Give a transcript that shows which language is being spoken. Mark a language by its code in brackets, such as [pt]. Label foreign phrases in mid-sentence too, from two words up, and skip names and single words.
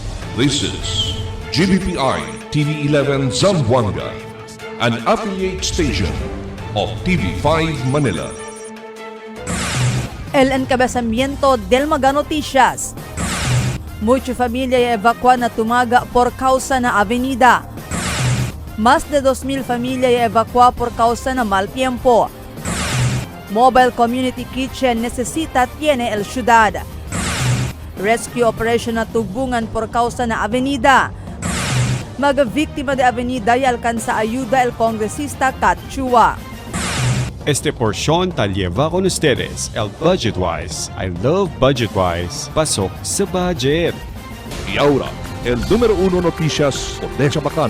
[en] This is GBPI TV11 Zamboanga, an affiliate station of TV5 Manila. [cbk] El encabezamiento del Mga Noticias. Mucha familia evacua na tumaga por causa na avenida. Más de 2,000 familia evacua por causa na mal tiempo. [en] Mobile Community Kitchen [cbk] necesita tiene el ciudad. [en] Rescue operation [cbk] na tugbungan por causa na avenida. Mga víctima de avenida y alcanza ayuda el congresista Kat Chua. Este porción ta lleva con ustedes el Budget Wise. [en] I love Budget Wise. [tl] Pasok sa budget. [cbk] Y ahora, el número 1 noticias por Deja Bacano.